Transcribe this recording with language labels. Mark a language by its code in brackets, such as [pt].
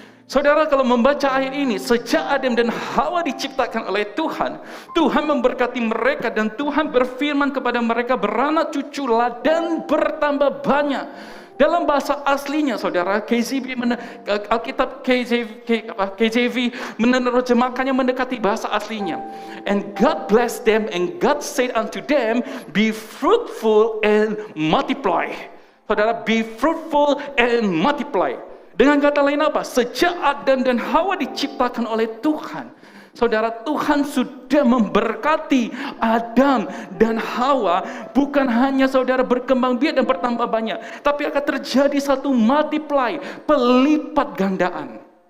[id] Saudara, kalau membaca ayat ini, sejak Adam dan Hawa diciptakan oleh Tuhan, Tuhan memberkati mereka dan Tuhan berfirman kepada mereka, beranak cuculah dan bertambah banyak. Dalam bahasa aslinya, saudara, Alkitab KJV menerjemahkannya mendekati bahasa aslinya. [en] And God blessed them, and God said unto them, be fruitful and multiply. Saudara, be fruitful and multiply. [id] Dengan kata lain apa? Sejak Adam dan Hawa diciptakan oleh Tuhan, saudara, Tuhan sudah memberkati Adam dan Hawa, bukan hanya saudara berkembang biak dan bertambah banyak, tapi akan terjadi satu multiply, pelipat gandaan.